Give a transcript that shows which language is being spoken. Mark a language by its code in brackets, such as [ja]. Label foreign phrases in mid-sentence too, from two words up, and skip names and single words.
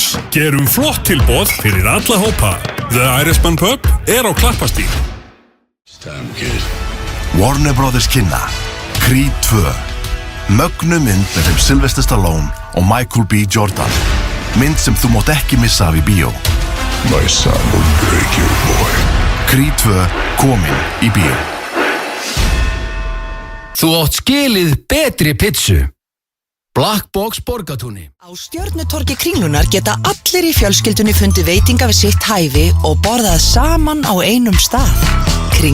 [is] Gerum flott tilboð fyrir alla hópa. The Irishman Pub er á Klappastíg. Warner Brothers kynna Creed 2. Mögnu mynd með þeim Sylvester Stallone og Michael B. Jordan. Mynd sem þú mátt ekki missa af í bíó. [en] My son will break your boy. [is] Creed 2 komin í bíó. Þú átt skilið betri pizzu. Black Box Borgatúni. Á Stjörnutorgi Kringlunar geta allir í fjölskyldunni fundið veitinga við sitt hæfi og borðað saman á einum stað.